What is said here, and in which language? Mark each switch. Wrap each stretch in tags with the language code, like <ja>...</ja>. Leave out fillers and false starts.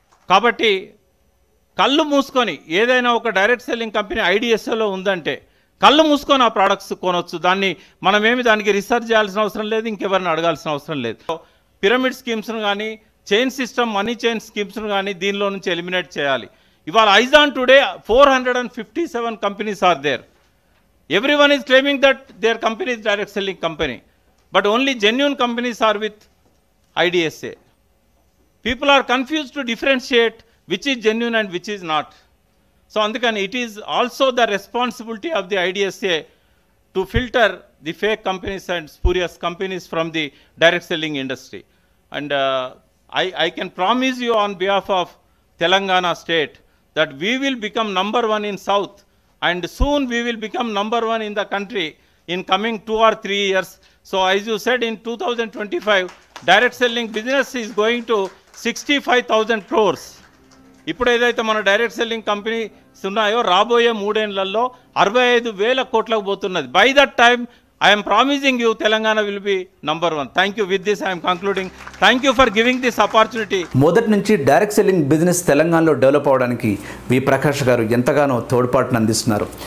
<te>కాబట్టి కళ్ళు మూసుకొని ఏదైనా ఒక డైరెక్ట్ సెల్లింగ్ కంపెనీ ఐడిఎస్ఏలో ఉందంటే కళ్ళు మూసుకొని ఆ ప్రోడక్ట్స్ కొనవచ్చు. మనమేమి దానికి రీసెర్చ్ చేయాల్సిన అవసరం లేదు, ఇంకెవరిని అడగాల్సిన అవసరం లేదు. పిరమిడ్ స్కీమ్స్ను కానీ, చైన్ సిస్టమ్ మనీ చైన్ స్కీమ్స్ను కానీ దీనిలో నుంచి ఎలిమినేట్ చేయాలి.</te> <en>ఇవాళ as on today 457 companies are there. Everyone is claiming that their company is direct selling company, but only genuine companies are with IDSA. People are confused to differentiate which is genuine and which is not. So</en> <te>andukani</te> <en>it is also the responsibility of the IDSA to filter the fake companies and spurious companies from the direct selling industry. And I can promise you on behalf of Telangana state that we will become number one in South, and soon we will become number one in the country in coming 2 or 3 years. So as you said, in 2025, direct selling business is going to 65,000 crores.</en> <te>ఇప్పుడు ఏదైతే మన direct selling companies ఉన్నాయో రాబోయే 3 ఏళ్లలో 65,000 కోట్లకు పోతున్నది.</te> <en>By that time I'm promising you Telangana will be number 1. Thank you. With this I'm concluding. Thank you for giving this opportunity.</en> <te>మొదటి నుంచి డైరెక్ట్ సెల్లింగ్ బిజినెస్ తెలంగాణలో డెవలప్ అవడానికి వి ప్రకాష్ గారు ఎంతగానో తోడ్పాటును అందిస్తున్నారు.</te>